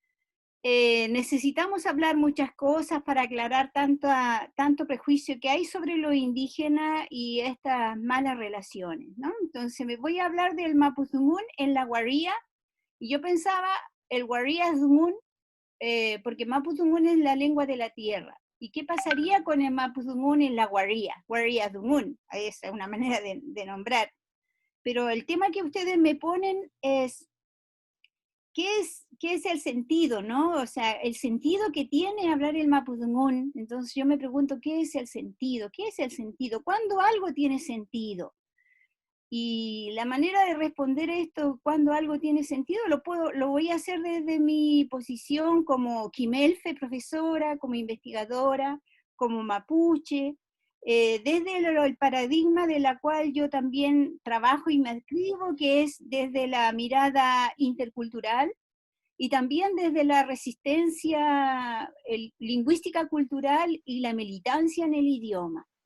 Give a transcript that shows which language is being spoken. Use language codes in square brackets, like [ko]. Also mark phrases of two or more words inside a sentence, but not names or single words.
[es] necesitamos hablar muchas cosas para aclarar tanto prejuicio que hay sobre lo indígena y estas malas relaciones, ¿no? Entonces me voy a hablar del mapudungún en la Guarría, y yo pensaba el [arn] Guarría Zungun, [es] porque mapudungún es la lengua de la tierra. ¿Y qué pasaría con el mapudungún en la Guarría? [arn] Guarría Zungun, [es] esa es una manera de nombrar. Pero el tema que ustedes me ponen es, ¿qué es el sentido, no? O sea, el sentido que tiene hablar el mapudungún. Entonces yo me pregunto, ¿qué es el sentido? ¿Qué es el sentido? ¿Cuándo algo tiene sentido? Y la manera de responder esto, cuando algo tiene sentido, lo voy a hacer desde mi posición como quimelfe, profesora, como investigadora, como mapuche, desde el paradigma de la cual yo también trabajo y me adscribo, que es desde la mirada intercultural, y también desde la resistencia lingüística cultural y la militancia en el idioma.